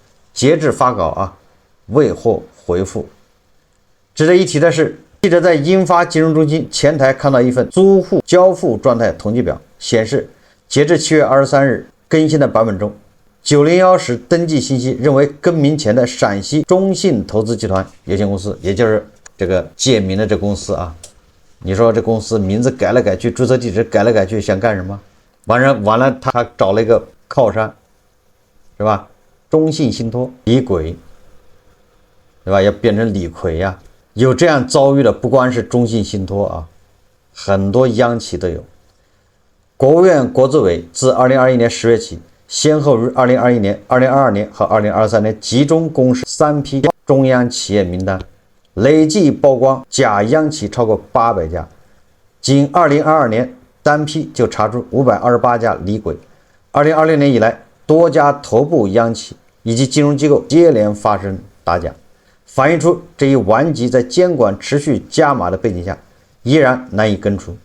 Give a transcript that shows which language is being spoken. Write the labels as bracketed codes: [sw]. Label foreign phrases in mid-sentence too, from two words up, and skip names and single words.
[zh] 截至發稿未獲回復。值得一提的是，記者在英發金融中心前台看到一份租戶交付狀態統計表，顯示截至7月23日更新的版本中，901室登記信息認為更名前的陕西中信投資集團有限公司，也就是這個借名的這公司啊。你說這公司名字改來改去，注冊地址改來改去，想幹什麼？完了，他找了一個靠山，是吧？中信信託李鬼，對吧？要變成李逵呀。有這樣遭遇的不光是中信信託啊，很多央企都有。國務院國資委自2021年10月起，先後於2021年、2022年和2023年集中公示3批中央企業名單，累計曝光假央企超過800家。僅2022年單批就查出528家李鬼。2026年以來，多家頭部央企以及金融機構接連發生打假，反映出這一頑疾在監管持續加碼的背景下，依然難以根除。